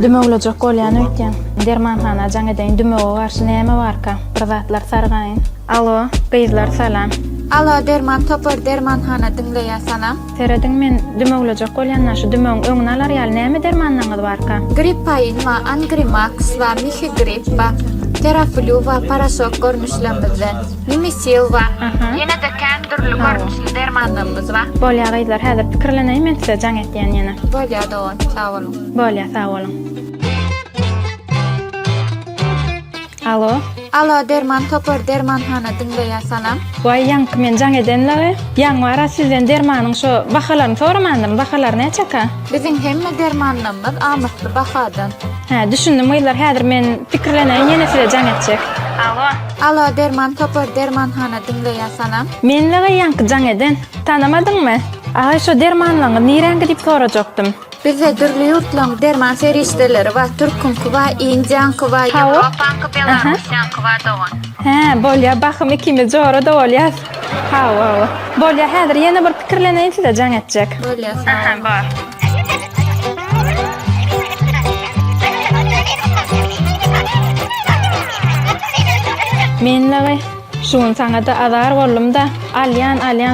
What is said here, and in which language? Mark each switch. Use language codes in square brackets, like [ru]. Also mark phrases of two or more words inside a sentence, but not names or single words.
[tk] Düme olacak bolyan ötken. Dermanhana jaň edeň düme garşy näme barka? Bir zatlar sargaýyn. Alo, gyzlar salam. Alo derman topar dermanhana dinleýär salam. Terediň men düme olacak bolýan şu dümeň öňüne alar ýaly näme dermanlaňyz barka? Grip ayinma, Angrimax va Mihigrip va Teraflu va Parasok görnüşlemizde. Nimisil va ýene de kändürli görnüşli dermanlarymyz va. Bolýa gyzlar häzir pikirlenýän men size jaň etýän ýene. Bolýa doň, sag bolun. Bolýa, sag bolun. Alo. Alo derman topar dermanhana dinleýär salam. Vay ýanky men jaň edenleri. Ýaň wara sizden dermanyň şu bahalaryny soramandym. Bahalar näçeka? Biziň hemme dermanlarymyz amatly bahadan. Ha, düşündüm gyzlar häzir men pikirlenýän ýene size jaň etjek. Alo. Alo derman topar dermanhana dinleýär salam. Menle ýanky jaň eden. Tanamadyňmy? Aga şu dermanlaňy nireňge diýip sorajakdym. Bize türlü yurtlaň derman seristeleri va türkünki va indianky va Ýewropaňky belarusiýanky va doň. Ha, bolýa bakym ikimiz jora da bolýar. Ha. Bolýa häzir ýene bir pikirlenýän size jaň etjek. Bolýa. Aha, bar. Menle şuň saňa da azar boldum da alyan